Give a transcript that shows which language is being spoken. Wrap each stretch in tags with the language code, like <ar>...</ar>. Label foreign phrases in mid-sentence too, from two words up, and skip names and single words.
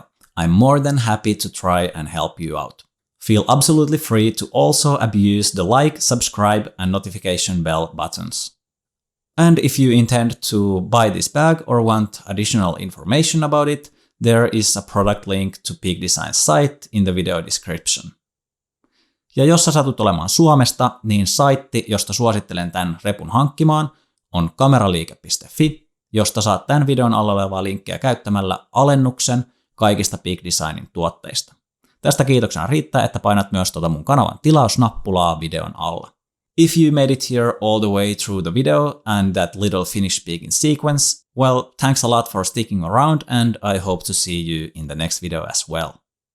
<en>I'm more than happy to try and help you out. Feel absolutely free to also abuse the like, subscribe, and notification bell buttons. And if you intend to buy this bag or want additional information about it, there is a product link to Peak Design's site in the video description.</en> <fi>Ja jos sä satut olemaan Suomesta, niin saitti, josta suosittelen tämän repun hankkimaan, on kameraliike.fi, josta saat tämän videon alla olevaa linkkiä käyttämällä alennuksen kaikista Peak Designin tuotteista. Tästä kiitoksena riittää, että painat myös mun kanavan tilausnappulaa videon alla.</fi> <en>If you made it here all the way through the video and that little Finnish speaking sequence, well, thanks a lot for sticking around and I hope to see you in the next video as well.</en>